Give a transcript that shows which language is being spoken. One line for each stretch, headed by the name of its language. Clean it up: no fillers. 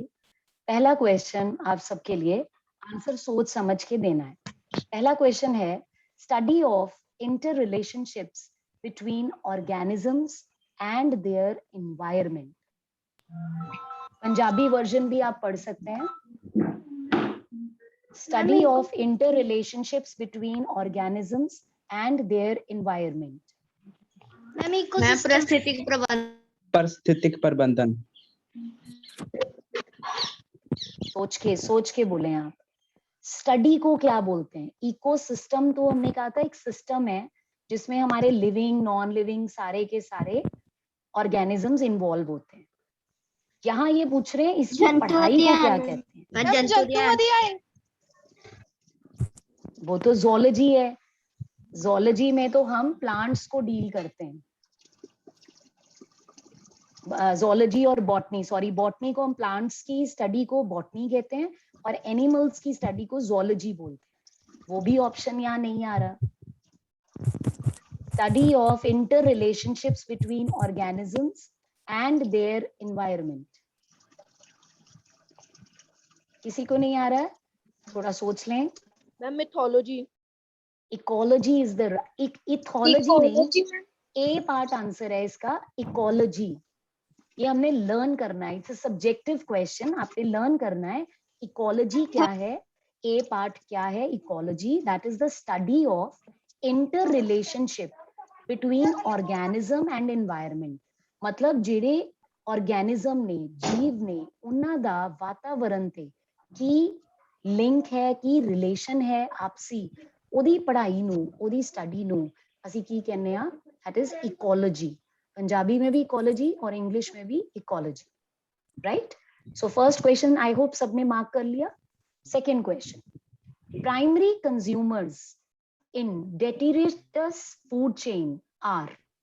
Hindi: पहला क्वेश्चन आप सबके लिए आंसर सोच समझ के देना है। पहला क्वेश्चन है,
English: Study of inter relationships between organisms and their environment.
Hindi: Punjabi version भी आप पढ़ सकते हैं।
English: Study of interrelationships between organisms and their environment.
Hindi: Ma'am मैं पारिस्थितिक प्रबंधन। सोच के बोले आप। स्टडी को क्या बोलते हैं? इकोसिस्टम तो हमने कहा था एक सिस्टम है जिसमें हमारे लिविंग नॉन लिविंग सारे के सारे ऑर्गेनिजम्स इन्वॉल्व होते हैं। यहाँ ये पूछ रहे हैं इसकी पढ़ाई को क्या कहते हैं? वो तो zoology है। zoology में तो हम प्लांट्स को डील करते हैं। zoology और बॉटनी, सॉरी बॉटनी को हम प्लांट्स की स्टडी को बॉटनी कहते हैं और एनिमल्स की स्टडी को zoology बोलते हैं। वो भी ऑप्शन यहाँ नहीं आ रहा।
English: Study of interrelationships between organisms and their environment.
Hindi: किसी को नहीं आ रहा है? थोड़ा सोच लें. Ma'am mythology.
English: Ecology is the ethology
Hindi: नहीं, A पार्ट आंसर है इसका इकोलॉजी. ये हमने लर्न करना है.
English: It's a subjective question.
Hindi: आपने लर्न करना है इकोलॉजी क्या है, A पार्ट क्या है.
English: Ecology that is the study of inter relationship between organism and environment.
Punjabi: मतलब ਜਿਹੜੇ ऑर्गेनिज्म ने जीव ने ਉਹਨਾਂ ਦਾ ਵਾਤਾਵਰਣ ਤੇ ਕੀ ਲਿੰਕ ਹੈ, ਕੀ ਰਿਲੇਸ਼ਨ ਹੈ ਆਪਸੀ, ਉਹਦੀ ਪੜ੍ਹਾਈ ਨੂੰ, ਉਹਦੀ ਸਟੱਡੀ ਨੂੰ ਅਸੀਂ ਕੀ ਕਹਿੰਦੇ ਆ?
English: That is ecology.
Hindi: पंजाबी में भी इकोलॉजी और इंग्लिश में भी ecology. Right.
English: so first question I hope
Hindi: सबने मार्क कर लिया.
English: Second question, primary consumers in detritus food chain are.